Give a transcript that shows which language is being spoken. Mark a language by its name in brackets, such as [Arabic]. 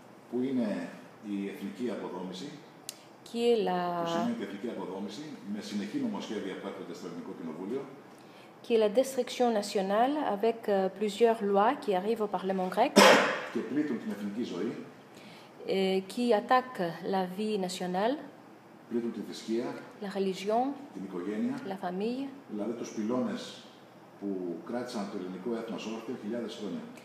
[Greek] που είναι η εθνική αποδόμηση, [French] qui est la, [Greek] που σημαίνει η εθνική αποδόμηση, με συνεχή νομοσχέδια που έρχονται στο Ελληνικό Κοινοβούλιο, [French] qui est la destruction nationale avec plusieurs lois qui arrivent au Parlement grec, [Greek] και πλήττουν την εθνική ζωή, [French] qui attaquent la vie nationale, [Greek] πλήττουν τη θρησκεία, [French] la religion, [Greek] την οικογένεια, [French] la famille, [Greek] δηλαδή τους πυλώνες που κράτησαν το ελληνικό έθνος όρθιο χιλιάδες χρόνια.